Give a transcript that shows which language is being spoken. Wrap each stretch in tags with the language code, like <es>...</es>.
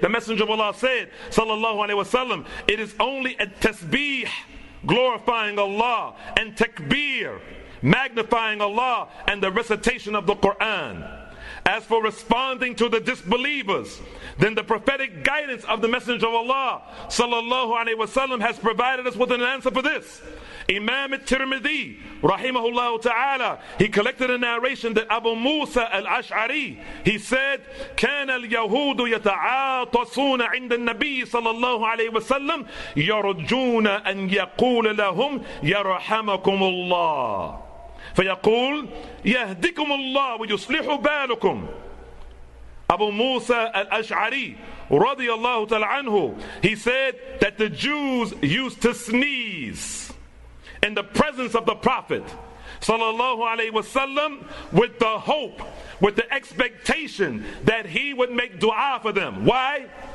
<en>The Messenger of Allah said, sallallahu alaihi wasallam, it is only a tasbih, glorifying Allah, and takbir, magnifying Allah, and the recitation of the Quran. As for responding to the disbelievers, then the prophetic guidance of the Messenger of Allah sallallahu alaihi wasallam has provided us with an answer for this.</en> <ar>Imam at-Tirmidhi rahimahullah ta'ala, he collected a narration that Abu Musa al-Ash'ari, he said, كان اليهود يتعاطسون عند النبي صلى الله عليه وسلم يرجون أن يقول لهم يرحمكم الله فيقول يهدكم الله ويصلح بالكم.</ar> <en>Abu Musa al-Ash'ari radiyallahu ta'ala anhu, he said that the Jews used to sneeze in the presence of the Prophet sallallahu alaihi wasallam with the hope, with the expectation that he would make dua for them. Why?</en>